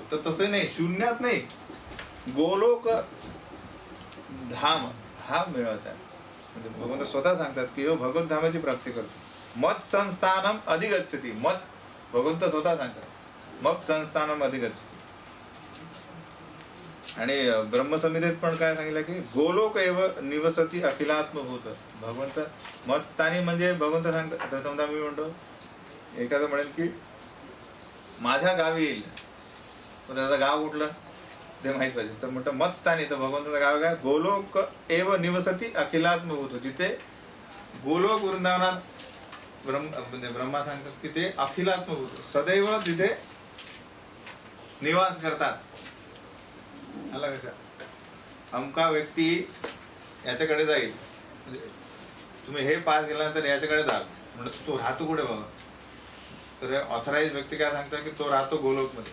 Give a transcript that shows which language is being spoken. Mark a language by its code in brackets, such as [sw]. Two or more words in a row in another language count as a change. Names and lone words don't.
[mr] तर तसं नाही, शून्यात नाही, गोलोक धाम हा मिळवत आहे. म्हणजे भगवंत स्वतः सांगतात की भगवत धामाची प्राप्ती करतो. [sa] मत संस्थानम अधिगच्छति, मत [mr] भगवंत स्वतः सांगतात [sa] मत संस्थानम अधिगच्छति. [mr] आणि ब्रह्मसंहितेत पण काय सांगितलं की [sa] गोलोक एव निवसती अखिलात्मभूत. [mr] भगवंत मतस्थानी म्हणजे भगवंत सांगतात. समजा मी म्हणतो एखादं म्हणेल की माझ्या गावी येईल, पण त्याचं गाव कुठलं ते माहित पाहिजे. तर म्हणतं मतस्थानी, तर भगवंताचं गाव काय [sa] गोलोक एव निवसती अखिलात्मभूत. [mr] जिथे गोलोक वृंदावनात म्हणजे ब्रह्मा सांगतात की ते अखिलात्मभूत सदैव तिथे निवास करतात. आला कसा अमका व्यक्ती याच्याकडे जाईल, म्हणजे तुम्ही हे पास केल्यानंतर याच्याकडे जाल म्हणजे तो राहतो कुठे बाबा, तर ऑथराइज व्यक्ती काय सांगतात की तो राहतो गोलोकमध्ये.